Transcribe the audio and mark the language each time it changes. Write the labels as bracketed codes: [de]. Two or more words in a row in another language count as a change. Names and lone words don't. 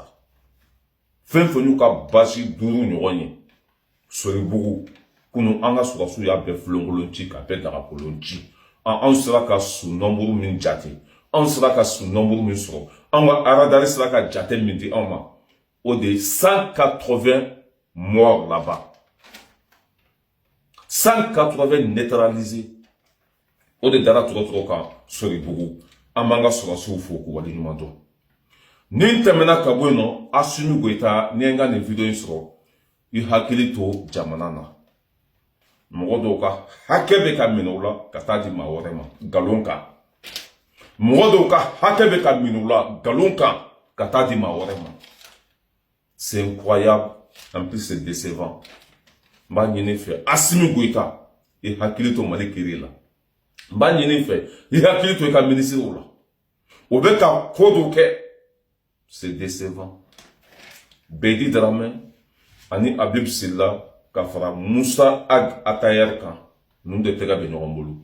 [bm] Fɛn fɛn y'u ka basi 5 ɲɔgɔn ye. Soribugu, kunu an ka Sɔrɔdasiw y'a bɛɛ filenkolon ci, k'a bɛɛ dagakolon ci. An sera ka su nombre min jate. An sera ka su nombre min sɔrɔ. An ka aradari sera ka jate min di an ma. O de [fr] 180 morts là-bas. 180 neutralisés. [bm] O de dara trop kan Soribugu. An b'an ka Sɔrɔdasiw fo k'u waleɲuman dɔn. Ni tɛmɛna ka bɔ yen nɔ, Asimi Goyita, ni n ka nin video in sɔrɔ, i hakili to jamana na. Mɔgɔ dɔw ka hakɛ bɛ ka minɛ u la ka taa di maa wɛrɛ ma, nkalon kan. Mɔgɔ dɔw ka hakɛ bɛ ka minɛ u la nkalon kan ka taa di maa wɛrɛ ma. [fr] C'est incroyable, en plus c'est décevant. [bm] N b'a ɲini fɛ, Asimi Goyita, i hakili to Mali kiri la. N b'a ɲini fɛ, i hakili to i ka ministrew la. O bɛ ka ko dɔw kɛ. [fr] C'est décevant. [bm] Bedi Dramé ani Habib Silla ka fara Musa Ag Atayer kan ninnu de tɛgɛ bɛ ɲɔgɔn bolo.